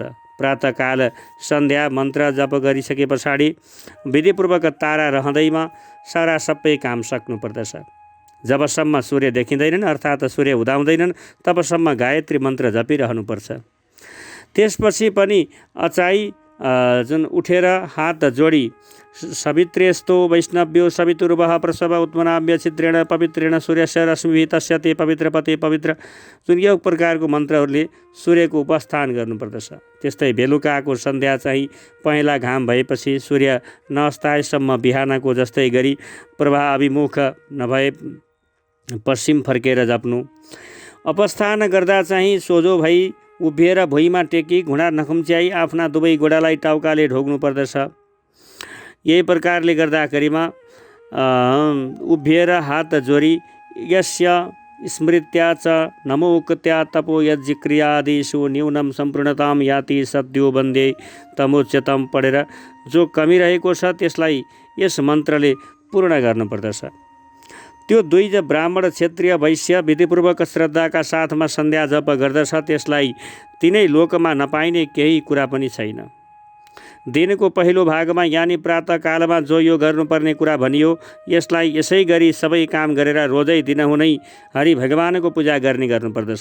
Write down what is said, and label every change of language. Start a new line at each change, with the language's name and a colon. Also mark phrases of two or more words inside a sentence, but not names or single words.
Nepali: प्रातःकाल सन्ध्या मन्त्र जप गरिसके पछाडि विधिपूर्वक तारा रहँदैमा सारा सबै काम सक्नुपर्दछ। जबसम्म सूर्य देखिँदैनन् अर्थात् सूर्य उदाउँदैनन् तबसम्म गायत्री मन्त्र जपिरहनुपर्छ। त्यसपछि पनि अचाई जुन उठेर हात जोडी
Sanskrit: सवित्रेस्तो वैष्णव्यो सवितुर्वः प्रसव उत्मनाभ्य छिद्रेण पवित्रेण सूर्यस्य रश्मिभिः तस्य ते पवित्रपते पवित्र,
Nepali: जुन यो प्रकारको मन्त्रहरूले सूर्यको उपस्थान गर्नुपर्दछ। त्यस्तै बेलुकाको सन्ध्या चाहिँ पहेँला घाम भएपछि सूर्य नअस्ताएसम्म बिहानको जस्तै गरी प्रवाह अभिमुख नभए पश्चिम फर्केर जप्नु। अपस्थान गर्दा चाहिँ सोझो भई उभिएर भुइँमा टेकी घुँडा नखुम्च्याई आफ्ना दुवै गोडालाई टाउकाले ढोग्नु पर्दछ। यही प्रकारले गर्दाखेरिमा उभिएर हात जोडी
Sanskrit: यस्य स्मृत्या च नमोक्त्या तपो यज्क्रियादिषु न्यूनं सम्पूर्णतां याति सद्यो वन्दे तमोच्यतम
Nepali: पढेर जो कमी रहेको छ त्यसलाई यस मन्त्रले पूर्ण गर्नुपर्दछ। त्यो दुई ब्राह्मण क्षत्रिय वैश्य विधिपूर्वक श्रद्धाका साथमा सन्ध्या जप गर्दछ त्यसलाई तिनै लोकमा नपाइने केही कुरा पनि छैन। दिनको पहिलो भागमा यानि प्रातःकालमा जो यो गर्नुपर्ने कुरा भनियो यसलाई यसै गरी सबै काम गरेर रोजै दिनहुँ नै हरि भगवानको पूजा गर्नुपर्दछ।